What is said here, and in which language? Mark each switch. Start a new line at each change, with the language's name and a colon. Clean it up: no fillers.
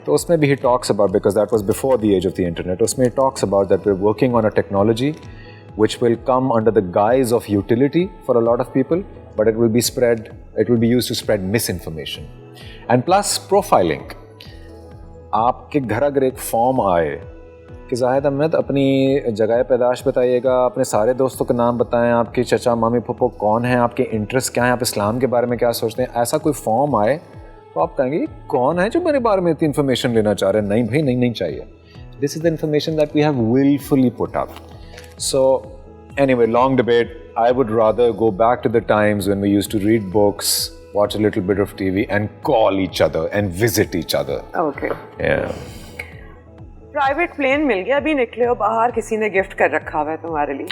Hindi: तो उसमें भी
English: he talks about, because that was before the age of the internet, उसमें he talks about that we're working on a technology which will come under the guise of utility for a lot of people, but it will be used to spread misinformation. And plus profiling.
Hindi: आपके घर अगर एक form आए कि जाहिद अहमद अपनी जगह पैदाश बताइएगा, अपने सारे दोस्तों का नाम बताएं, आपके चचा मामी फूफो कौन हैं, आपके इंटरेस्ट क्या हैं, आप इस्लाम के बारे में क्या सोचते हैं, ऐसा कोई फॉर्म आए तो आप कहेंगे कौन है जो मेरे बारे में इतनी इन्फॉर्मेशन लेना चाह रहे हैं. नहीं भाई, नहीं चाहिए.
English: This is the information that we have wilfully put up.
Hindi: So anyway, long debate.
English: I would rather go back to the times when we used to read books, watch a little bit of TV and call each other and visit each other. Okay. Yeah.
Hindi: Private plane मिल गया, अभी निकले हो बाहर, किसी ने gift कर रखा हुआ है तुम्हारे लिए,